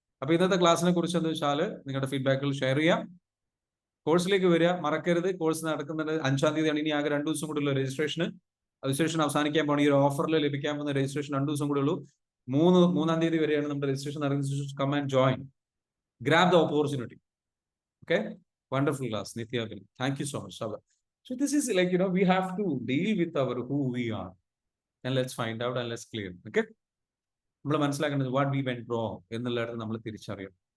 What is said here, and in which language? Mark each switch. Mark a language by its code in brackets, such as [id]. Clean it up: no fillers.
[ml] അപ്പൊ ഇന്നത്തെ ക്ലാസ്സിനെ കുറിച്ച് എന്താ വെച്ചാൽ നിങ്ങളുടെ ഫീഡ്ബാക്കുകൾ ഷെയർ ചെയ്യാം. കോഴ്സിലേക്ക് വരിക, മറക്കരുത്. കോഴ്സ് നടക്കുന്നത് 5-ാം തീയതിയാണ്. ഇനി ആകെ 2 ദിവസം കൂടെ ഉള്ളൂ രജിസ്ട്രേഷൻ അവസാനിക്കാൻ പോകണം. ഈ ഒരു ഓഫറിൽ ലഭിക്കാൻ പോകുന്ന രജിസ്ട്രേഷൻ 2 ദിവസം കൂടെ ഉള്ളൂ. 3-ാം തീയതി വരെയാണ് നമ്മുടെ രജിസ്ട്രേഷൻ നടക്കുന്നത്. [en] Come and join, grab the opportunity. Okay, wonderful class. Nithya, thank you so much. So this is like, we have to deal with our who we are, and let's find out and let's clear. [ml] Okay, നമ്മൾ മനസ്സിലാക്കേണ്ടത് [en] what we went wrong [ml] എന്നുള്ളത് നമ്മൾ തിരിച്ചറിയണം.